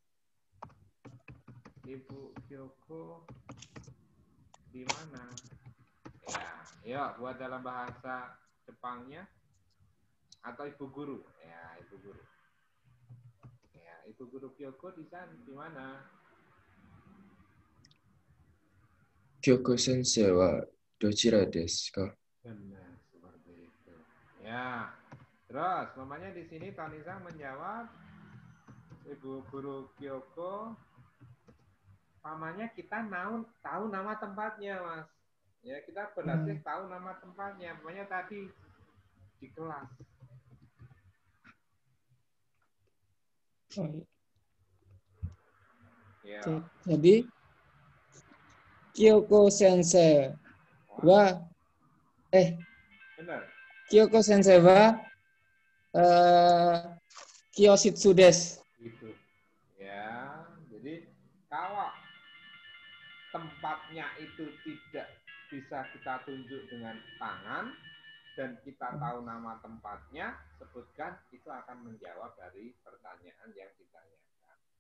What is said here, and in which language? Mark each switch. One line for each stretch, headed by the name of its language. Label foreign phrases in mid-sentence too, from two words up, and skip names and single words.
Indonesian: Ibu Kyoko di mana? Ya, yuk buat dalam bahasa Jepangnya atau Ibu Guru, ya Ibu Guru. Ya, Ibu Guru Kyoko di sana di mana?
Japanese: Kyoko 先生はどちらですか?
Indonesian: Benar, seperti itu. Ya. Terus, mamanya di sini Tony Sang menjawab, Ibu Guru Kyoko, mamanya kita tahu nama tempatnya, Mas. Ya, kita berlatih tahu nama tempatnya. Mamanya tadi di kelas. Ya.
Japanese: Jadi Kyoko Sensei wa
Indonesian: Benar.
Japanese: Kyoko 先生は教室です.
Indonesian: Gitu. Ya, jadi Kalau tempatnya itu tidak bisa kita tunjuk dengan tangan dan kita tahu nama tempatnya, sebutkan, itu akan menjawab dari pertanyaan yang ditanyakan.